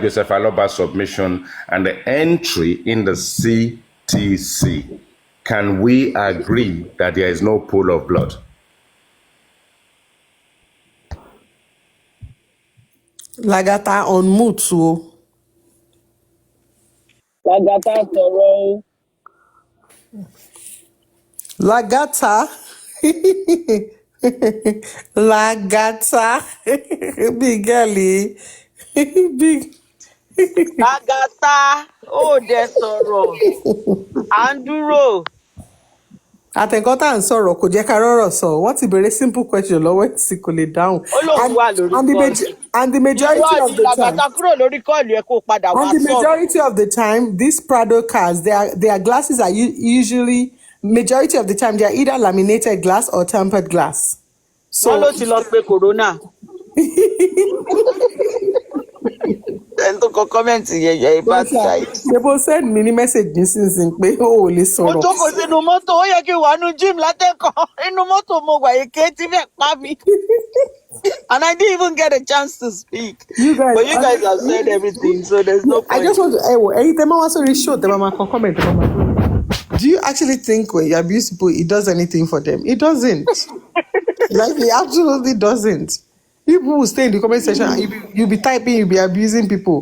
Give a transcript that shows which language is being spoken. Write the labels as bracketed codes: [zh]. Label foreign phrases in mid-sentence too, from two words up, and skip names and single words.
[en] Joseph Aloba's submission and the entry in the CTC, can we agree that there is no pool of blood? Lagata on mood too. [yo] Lagata sọ̀rọ̀ o. Lagata. Lagata. [en] Big girlie. Big. Agatha, [yo] ó dẹ̀ sọ̀rọ̀. À ń dúró. Àtẹ̀kọ́ tá à ń sọ̀rọ̀ kò jẹ́ ká rọ́rọ̀ sọ. Wọ́n ti béèrè [en] simple question [yo] lọ́wọ́ ẹ̀ tí kò lè dáhùn. Ó lóun wà lórí kọ́ọ̀lù. [en] And the majority [yo] Ìwọ [en] of [yo] ni [en] the time. [yo] Lagata kúrò lórí kọ́ọ̀lù ẹ kó o padà wá [en] And the [yo] sọ̀rọ̀. [en] majority of the time, these Prado cars, their glasses are usually, majority of the time, they are either laminated glass or tempered glass. [yo] Wọ́n ló ti lọ pe Corona. ẹni tó kọ kọ́mẹ̀ntì yẹn yẹ [en] bad guy. [yo] Ṣebo send mi ní message nísinsìnyí pé o ò lè Mo sọ̀rọ̀. jókòó sínú mọ́tò, ó yẹ kí n wà nínú gym látẹ̀kọ́. Inú mọ́tò mo wà, èké tí fẹ́ pa mi. [en] And I didn't even get a chance to speak. You guys, But you guys have said everything, so there's no point. I just want to. Anytime I was on show, the mama can comment. Do you actually think when you abuse people, it does anything for them? It doesn't. Like, it absolutely doesn't. People will stay in the comment section and you'll be typing, you'll be abusing people.